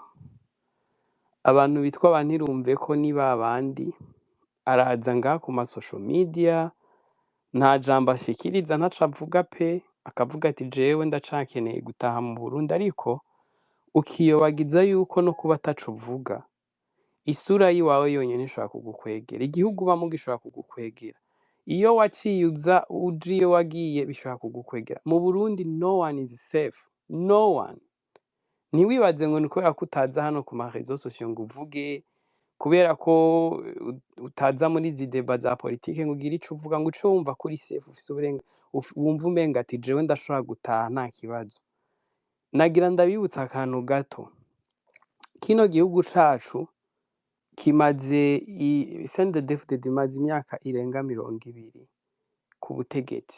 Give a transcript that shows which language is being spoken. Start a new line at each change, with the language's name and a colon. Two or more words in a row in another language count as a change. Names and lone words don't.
Rundi: Abantu bitwa ba ntirumveko ni babandi araza ngaha ku ma
English: social media,
Rundi: nta jambo ashikiriza, ntaco avuga pe, akavuga ati jewe ndacakeneye gutaha mu Burundi, ariko ukiyobagiza yuko no kuba ataco uvuga, isura yiwawe yonyene ishobora kugukwegera, igihugu ubamwo gishobora kugukwegera, iyo waciye uza uje iyo wagiye bishobora kugukwegera.
English: Mu Burundi no one is safe, no one.
Rundi: Ntiwibaze ngo ni kubera ko utaza hano ku ma
French: réseaux sociaux
Rundi: ngo uvuge, kubera ko utaza muri izi débat za politike ngo ugire ico uvuga, ngo uce wumva kuri safe, ufise wumva umenga ati jewe ndashobora gutaha nta kibazo. Nagira ndabibutsa akantu gato, kino gihugu cacu kimaze CNDD-FDD imaze imyaka irenga 20 ku butegetsi.